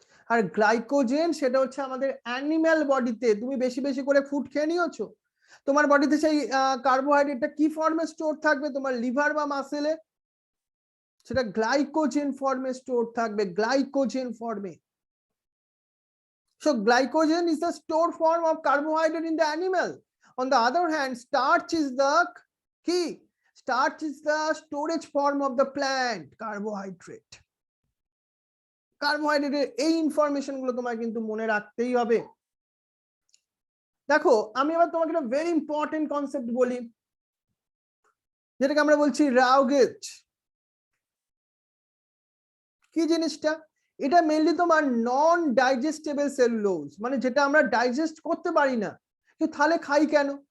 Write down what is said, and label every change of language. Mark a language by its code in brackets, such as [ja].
[bn] আর glycogen সেটা হচ্ছে আমাদের অ্যানিম্যাল বডিতে, তুমি বেশি বেশি করে ফুড খেয়ে নিয়েছো, তোমার বডিতে সেই কার্বোহাইড্রেটটা কি ফর্মে স্টোর থাকবে? তোমার লিভার বা মাসেলে, সেটা গ্লাইকোজেন ফর্মে স্টোর থাকবে, গ্লাইকোজেন ফর্মে। [en] So glycogen is the store form of carbohydrate in the animal. On the other hand, starch is the key. Starch is the storage form of the plant carbohydrate. [bn] কার্বোহাইড্রেটের এই information গুলো তোমার কিন্তু মনে রাখতেই হবে। দেখো আমি আবার তোমাকে একটা ভেরি ইম্পর্টেন্ট কনসেপ্ট বলি, যেটাকে আমরা বলছি রাউগেজ। কি জিনিসটা? এটা মেইনলি তোমার নন ডাইজেস্টেবল সেলুলোজ, মানে যেটা আমরা ডাইজেস্ট করতে পারি না। তাহলে খাই কেন?